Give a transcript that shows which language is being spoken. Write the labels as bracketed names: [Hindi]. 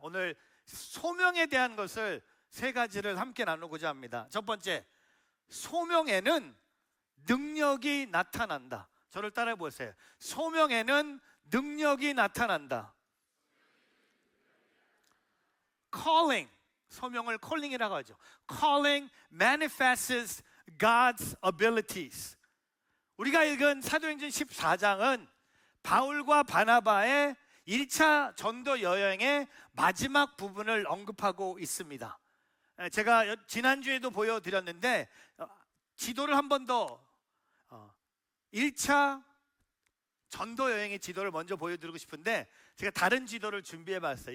[Korean] 오늘 소명에 대한 것을 세 가지를 함께 나누고자 합니다. 첫 번째, 소명에는 능력이 나타난다. 저를 따라해 보세요. 소명에는 능력이 나타난다. Calling, 소명을 calling이라고 하죠. [English] Calling manifests God's abilities. [Korean] 우리가 읽은 사도행전 14장은 바울과 바나바의 1차 전도 여행의 마지막 부분을 언급하고 있습니다. 제가 지난주에도 보여드렸는데 지도를 한 번 더 1차 전도 여행의 지도를 먼저 보여드리고 싶은데 제가 다른 지도를 준비해 봤어요.